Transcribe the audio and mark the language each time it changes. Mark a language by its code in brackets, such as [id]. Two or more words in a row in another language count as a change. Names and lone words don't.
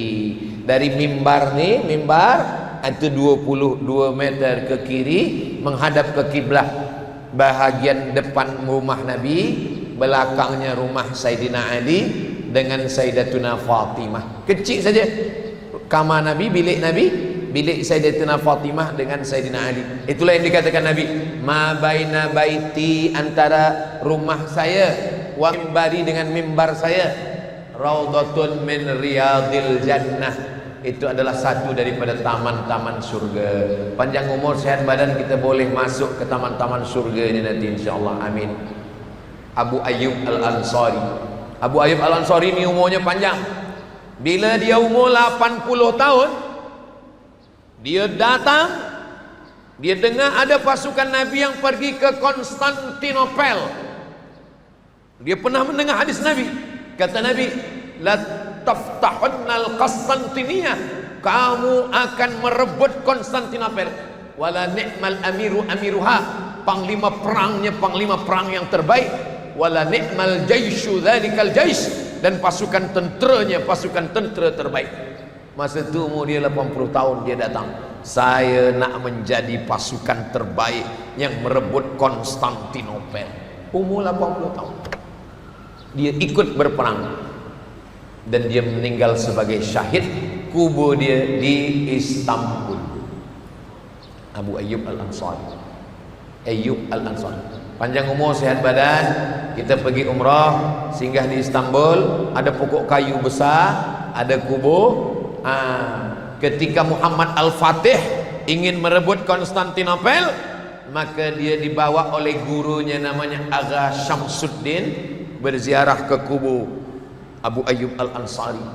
[ms] Dari mimbar ni, mimbar itu 22 meter ke kiri menghadap ke kiblat. Bahagian depan rumah Nabi, belakangnya rumah Sayyidina Ali dengan Sayyidatuna Fatimah. Kecil saja kamar Nabi, bilik Nabi, bilik Sayyidatuna Fatimah dengan Sayyidina Ali. Itulah yang dikatakan Nabi, [ar] ما بين بيتي, [ms] antara rumah saya [ar] ومنبري [ms] dengan mimbar saya, [ar] روضة من رياض الجنة. [ms] Itu adalah satu daripada taman-taman surga. Panjang umur, sehat badan, kita boleh masuk ke taman-taman surga ini nanti insyaallah. Amin. Abu Ayyub Al-Ansari. Abu Ayyub Al-Ansari ni umurnya panjang. Bila dia umur 80 tahun, dia datang, dia dengar ada pasukan Nabi yang pergi ke Konstantinopel. Dia pernah mendengar hadis Nabi. Kata Nabi, [ar] لتفتحن القسطنطينية, [ms] kamu akan merebut Konstantinopel. [ar] ولنعم الأمير أميرها, [ms] panglima perang yang terbaik, [ar] ولنعم الجيش ذلك الجيش, [ms] dan pasukan tentera terbaik. Masa itu umur dia 80 tahun, dia datang, saya nak menjadi pasukan terbaik yang merebut Konstantinopel. Umur 80 tahun dia ikut berperang, dan dia meninggal sebagai syahid. Kubur dia di Istanbul. Abu Ayyub Al-Ansari, panjang umur, sehat badan. Kita pergi umrah, singgah di Istanbul, ada pokok kayu besar, ada kubur. Ketika Muhammad Al-Fatih ingin merebut Konstantinopel, maka dia dibawa oleh gurunya namanya Agha Syamsuddin berziarah ke kubur Abu Ayyub Al-Ansari.